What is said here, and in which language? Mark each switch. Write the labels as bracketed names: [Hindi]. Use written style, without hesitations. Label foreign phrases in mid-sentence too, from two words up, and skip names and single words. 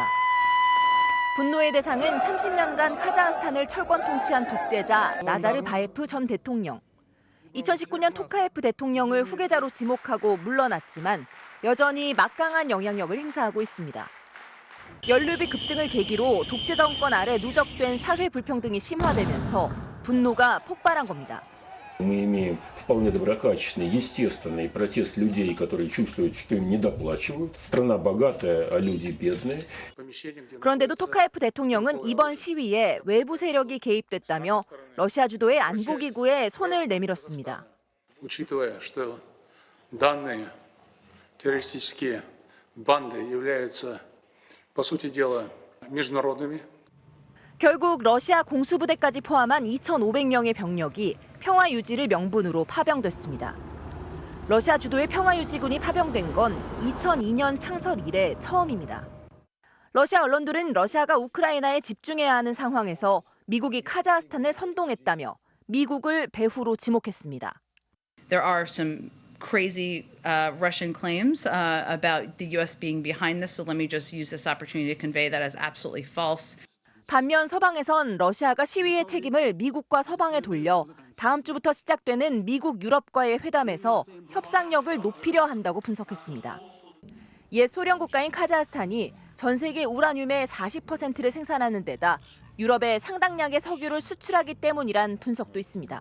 [Korean] 분노의 대상은 30년간 카자흐스탄을 철권 통치한 독재자 나자르바예프 전 대통령. 2019년 토카예프 대통령을 후계자로 지목하고 물러났지만 여전히 막강한 영향력을 행사하고 있습니다. 연료비 급등을 계기로 독재 정권 아래 누적된 사회 불평등이 심화되면서 분노가 폭발한 겁니다. [Russian] Мы имеем вполне доброкачественный, естественный протест людей, которые чувствуют, что им недоплачивают. Страна богатая, а люди бедные. [Korean] 그런데도 토카예프 대통령은 이번 시위에 외부 세력이 개입됐다며 러시아 주도의 안보기구에 손을 내밀었습니다. [Russian] Учитывая, что данные террористические банды являются, по сути дела, международными. [Korean] 결국 러시아 공수부대까지 포함한 2,500명의 병력이 평화 유지를 명분으로 파병됐습니다. 러시아 주도의 평화 유지군이 파병된 건 2002년 창설 이래 처음입니다. 러시아 언론들은 러시아가 우크라이나에 집중해야 하는 상황에서 미국이 카자흐스탄을 선동했다며 미국을 배후로 지목했습니다. [English] There are some crazy Russian claims about the U.S. being behind this, so let me just use this opportunity to convey that as absolutely false. [Korean] 반면 서방에선 러시아가 시위의 책임을 미국과 서방에 돌려 다음 주부터 시작되는 미국 유럽과의 회담에서 협상력을 높이려 한다고 분석했습니다. 옛 소련 국가인 카자흐스탄이 전 세계 우라늄의 40%를 생산하는 데다 유럽에 상당량의 석유를 수출하기 때문이란 분석도 있습니다.